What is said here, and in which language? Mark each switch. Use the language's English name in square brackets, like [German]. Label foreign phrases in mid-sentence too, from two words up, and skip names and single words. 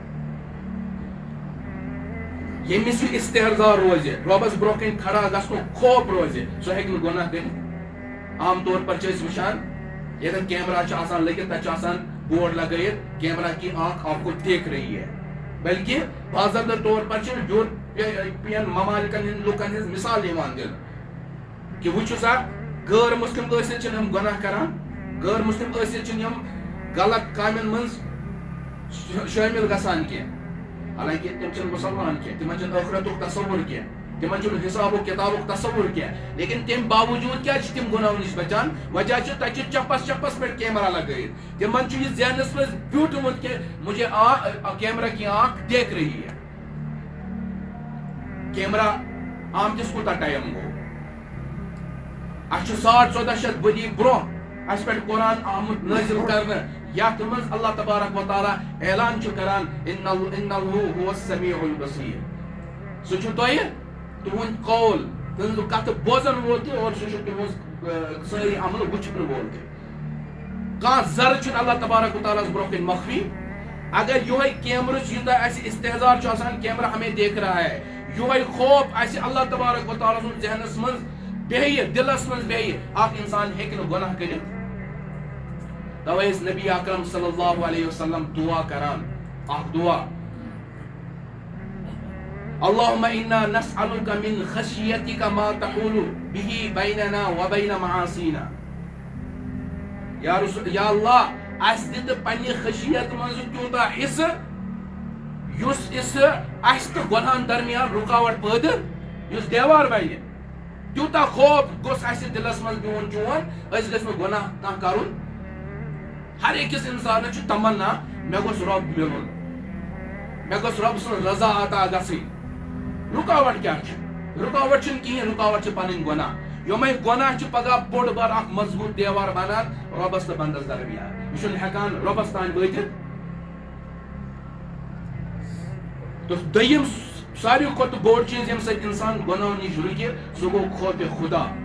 [Kashmiri] ییٚمِس یہِ استحضار روزِ رۄبس برونٛہہ کن کھڑا گژھنُک خوف روزِ سُہ ہیٚکہِ نہٕ گۄناہ کٔرِتھ عام طور پر چھِ أسۍ وٕچھان ییٚتٮ۪ن کیمرا چھُ آسان لٔگِتھ تتہِ چھُ آسان بورڈ لگٲیِتھ [Urdu] کیمرا کی آنکھ آپ کو دیکھ رہی ہے [Kashmiri] بلکہ باضابطہ طور پر یورپین ممالکن ہند لوکن ہز مثال یوان دنہٕ کہ وچھو سا غیر مسلم ٲسِتھ چھِنہٕ یِم گناہ کران غیر مسلم ٲسِتھ چھِنہٕ یِم غلط کامٮ۪ن منٛز شٲمِل گژھان کینٛہہ حالانکہ تِم چھِنہٕ مُسلمان کینٛہہ تِمن چھُنہٕ ٲخرتُک تصوُر کینٛہہ تِمن چھُنہٕ حساب و کتابُک تصوُر کینٛہہ لیکن تمہِ باوجوٗد کیٛازِ چھِ تِم گۄناہو نِش بچان وجہ چھُ تتہِ چھُ چپس چپس پٮ۪ٹھ کیمرا لگٲیِتھ تِمن چھُ یہِ ذہنس منٛز بیوٗٹھمُت کہ [Urdu] مجھے کیمرا کی آنکھ دیکھ رہی ہے [Kashmiri] کیمرا آمتِس کوٗتاہ ٹایم گوٚو اَسہِ چھُ 1400 ؤری برونٛہہ اَسہِ پٮ۪ٹھ قرآن آمُت نٲزِل کرنہٕ یتھ منٛز [Arabic] اللہ تبارک و تعالیٰ [Kashmiri] اعلان چھُ کران اِنَّهُ [Arabic] هُوَ السَّمِيعُ الْبَصِيرُ [Kashmiri] سُہ چھُ تۄہہِ تُہُنٛد قول تُہنٛز کتھ بوزن وول تہِ اور سُہ چھُ تُہنٛز سٲری عمل وٕچھن وول تہِ کانٛہہ ذرٕ چھُنہٕ [Arabic] اللہ تبارک و تعالیٰ [Kashmiri] ہس برونٛہہ کن مخفی اگر یہوے کیمرٕچ یوٗتاہ اسہِ استحضار چھُ آسان [Urdu] کیمرا ہمیں دیکھ رہا ہے [Kashmiri] یہوے خوف اسہِ [Arabic] اللہ تبارک و تعالیٰ [Kashmiri] سُنٛد ذہنس منٛز بیٚہہِ دلس منٛز بیٚہہِ اکھ انسان ہیٚکہِ نہٕ گۄناہ کٔرِتھ توے ٲسۍ نبی اکرم [Arabic] صلی اللہ علیہ وسلم [Kashmiri] دعا کران اکھ دعا [Arabic] اللهم إنا نسألك من خشيتك ما تحول به بيننا وبين معاصينا [Kashmiri] یا اللہ اس دت پنہ خشیت منٛز تیوٗتاہ حصہٕ یُس اسہِ تہٕ گۄنہن درمیان رُکاوٹ پٲدٕ یُس دیوار بنہِ تیوٗتاہ خوف گوٚژھ اسہِ دلس منٛز بِہُن چون أسۍ گژھِ نہٕ گۄناہ کانٛہہ کرُن ہر أکِس انسانس چھُ تمنا مےٚ گوٚژھ رۄب مِلُن مےٚ گوٚژھ رۄب سٕنٛز رضا عطا گژھٕنۍ رُکاوٹ کیا رُکاوٹ چھنہٕ کِہیٖنۍ رُکاوٹ چھِ پنٕنۍ گۄناہ یِمے گۄناہ چھِ پگاہ بوٚڑ بار اکھ مضبوٗط دیوار بنان رۄبس تہٕ بنٛدس درمیان یہِ چھُنہٕ ہٮ۪کان رۄبس تانۍ وٲتِتھ تہٕ دوٚیِم ساروی کھۄتہٕ بوٚڑ چیٖز ییٚمہِ سۭتۍ انسان گۄناہو نِش رُکہِ سُہ گوٚو خوفِ خدا